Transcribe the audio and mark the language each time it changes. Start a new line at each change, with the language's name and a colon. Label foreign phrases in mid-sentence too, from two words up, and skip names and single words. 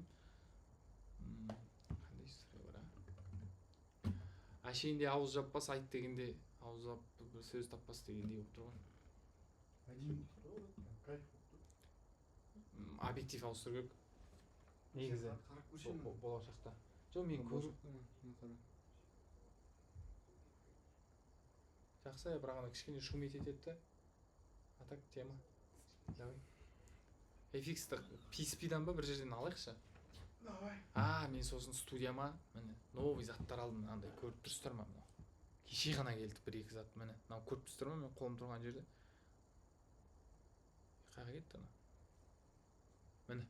Kazakh: Қандай история бар, Әшейінде ауыз жаппас, айт дегенде ауыз жап бір сөз таппас дегендей болып тұрған. Объектив ауыстыру керек. Негізі болашақта. Жоқ, мен көріп. Жақсы, бірақ ана кішкене шум етеді.
Russian: А так тема. Давай.
Kazakh: FX-ті PSP-дан ба бір жерден алайықшы? Давай. Мен сосын студияма міне новый заттар алдым. Андай көріп тұрсыздар ма? Кеше ғана келді бір-екі зат. Міне, мынау көріп тұрсыздар ма? Мен қолым тұрған жерде. Қайда кетті ана? Міне.